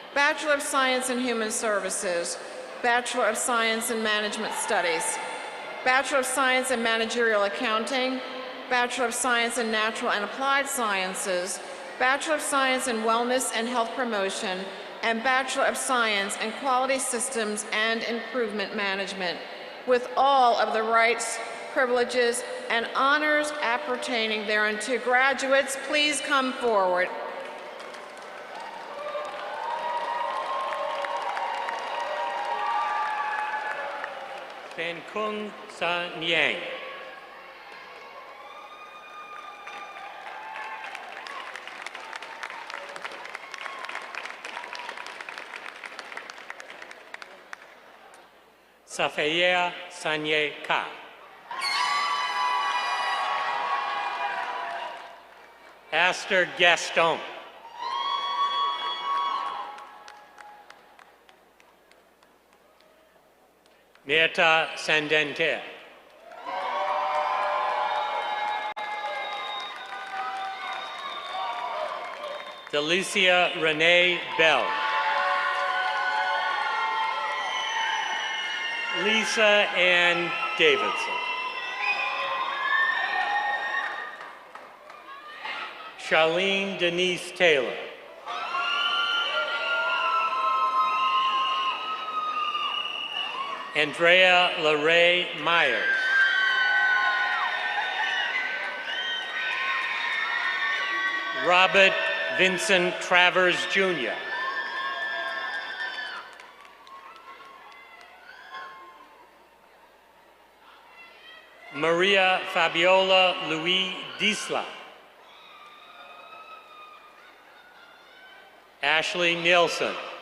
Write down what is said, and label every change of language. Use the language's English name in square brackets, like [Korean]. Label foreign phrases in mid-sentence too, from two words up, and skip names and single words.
[English] of Science in Human Services, Bachelor of Science in Management Studies, Bachelor of Science in Managerial Accounting, Bachelor of Science in Natural and Applied Sciences, Bachelor of Science in Wellness and Health Promotion, and Bachelor of Science in Quality Systems and Improvement Management, with all of the rights, privileges, and honors appertaining thereunto. Graduates, please come forward. Pen Kung Sa Niang. Safaya Sanye Ka. Aster Gaston. Mirta Sandente. Delicia Renee Bell. Lisa Ann Davidson. Charlene Denise Taylor. Andrea LaRae Myers. Robert Vincent Travers Jr. Maria Fabiola Louis Diesla. Ashley Nielsen.